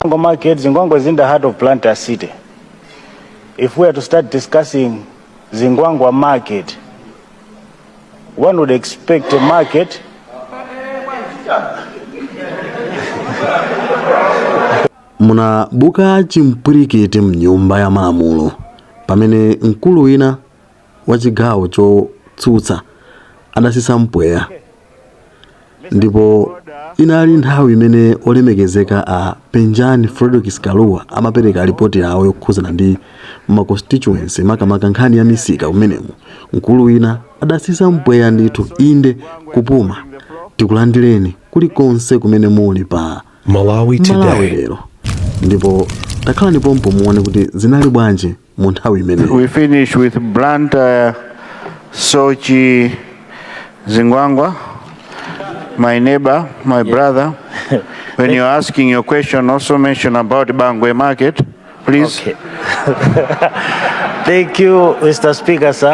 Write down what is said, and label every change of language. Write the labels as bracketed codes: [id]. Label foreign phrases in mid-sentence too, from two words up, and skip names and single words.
[en] Zingwango market, Zingwango is in the heart of Planter City. If we are to start discussing Zingwango market, one would expect a market [ny] munabuka chimpwirikiti mnyumba ya malamulo pamene mkulu wina wa chigawo chotsutsa adasisa mpweya, ndipo inali nthawi imene olemekezeka a Penjani Frederick Kaluwa amapereka ripoti yawo yokhuzana ndi constituency makamaka nkhani ya misika kumenemu. Mkulu wina adasisa mpweya ndithu inde kupuma. Tikulandireni kulikonse kumene muli pa Malawi lero, ndipo takhala ndipompo muone kuti zinali bwanji mu nthawi imeneyo. [en] We finish with Blantyre Sochi Zingwangwa. My neighbor, my brother, when you're asking your question, also mention about Bangwe market, please. Okay. Thank you, Mr. Speaker, sir.